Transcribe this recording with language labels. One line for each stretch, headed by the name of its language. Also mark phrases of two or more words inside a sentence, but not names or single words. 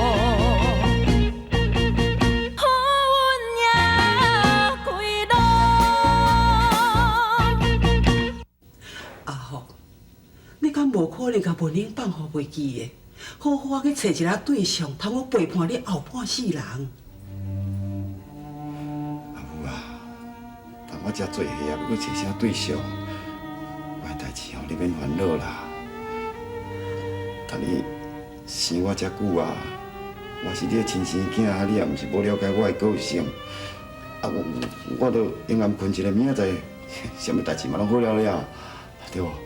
Min Nan Chinese: 无可能甲文英放互袂记的，好好去找一个对象，通我陪伴你后半世人。阿母啊，但我遮做戏啊，要去找啥对象？我的代志吼，你免烦恼啦。但你生我遮久啊，我是你的亲生囝啊，你也毋是无了解我的个性。啊，我都永远困一个，明仔载什么代志嘛拢好了了，对无？